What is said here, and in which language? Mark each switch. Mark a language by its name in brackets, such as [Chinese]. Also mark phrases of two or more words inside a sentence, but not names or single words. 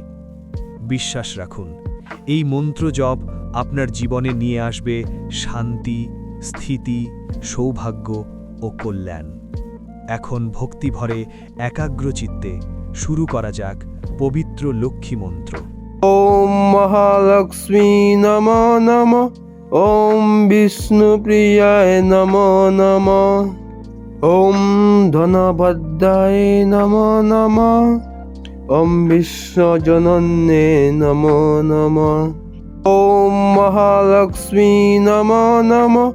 [Bangla] বিশ্বাস রাখুন, এই মন্ত্র জপ আপনার জীবনে নিয়ে আসবে শান্তি, স্থিতি, সৌভাগ্য ও কল্যাণ। এখন ভক্তিভরে একাগ্রচিত্তে শুরু করা যাক পবিত্র লক্ষ্মী মন্ত্র। [Sanskrit] ওম মহালক্ষ্মী নমো নমঃ। ওম বিষ্ণুপ্রিয়ায় নমো নমঃ। ওম ধনভদ্রায় নমো নমঃ। ওম বিশ্বজনন্যে নমো নমঃ। ওম মহালক্ষ্মী নমো নমঃ।